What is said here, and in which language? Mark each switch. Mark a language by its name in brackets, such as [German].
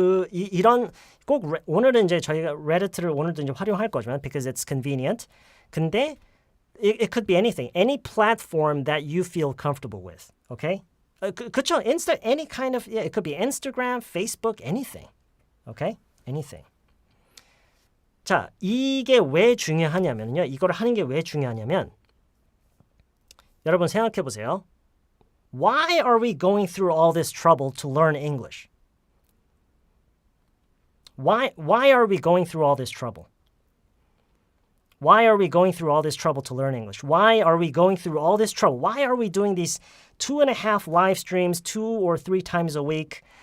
[Korean] 이런 꼭 오늘은 이제 저희가 Reddit를 오늘도 이제 활용할 거지만 [English] because it's convenient. 근데 it could be anything, any platform that you feel comfortable with. [Korean] Okay? 그쵸? [English] Any kind of, yeah, it could be Instagram, Facebook, anything. Okay? Anything. [Korean] 자, 이게 왜 중요하냐면요. 이걸 하는 게 왜 중요하냐면 여러분 생각해 보세요. [English] Why are we going through all this trouble to learn English? Why are we going through all this trouble? Why are we going through all this trouble to learn English? Why are we going through all this trouble? Why are we doing these 2.5 live streams 2 or 3 times a week?